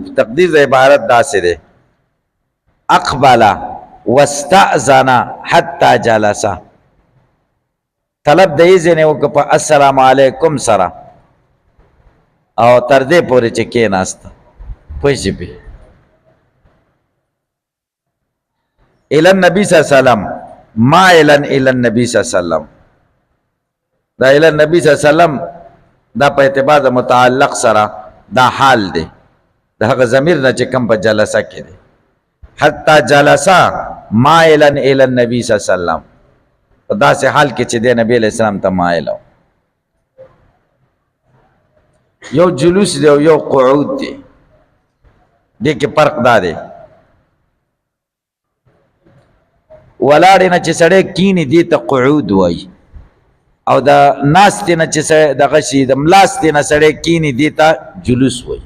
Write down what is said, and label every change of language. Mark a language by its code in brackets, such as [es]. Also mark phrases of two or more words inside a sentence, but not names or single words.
[ps] تقدیر د عبارت داسې دی [ar] اقبل واستأذن حتی جلسه. [ps] طلب د اذن وکړه په [ar] السلام علیکم [ps] سره او تر دې پورې چې کېناسته. [ar] پوه پې الى النبي صلی الله علیه وسلم مائلا الى النبي صلی الله علیه وسلم. [ps] دا [ar] الى النبي صلی الله علیه وسلم [ps] دا په اعتبار د متعلق سره دا حال دی د هغه ضمیر نه چې کوم په جلسه کې دی. [ar] حتی جلسه مائلا الى النبي صلی الله علیه وسلم، [ps] په داسې حال کې چې دی نبی [ar] علیہ السلام [ps] ته مائل و. یو جلوس دی او یو قعود دی، دې کې فرق دا دی ولاړې نه چې سړی کینی دې ته قعود وایي، او د ناستې نه چې دغه شي د ملاستې نه سړی کینی دې ته جلوس وایي.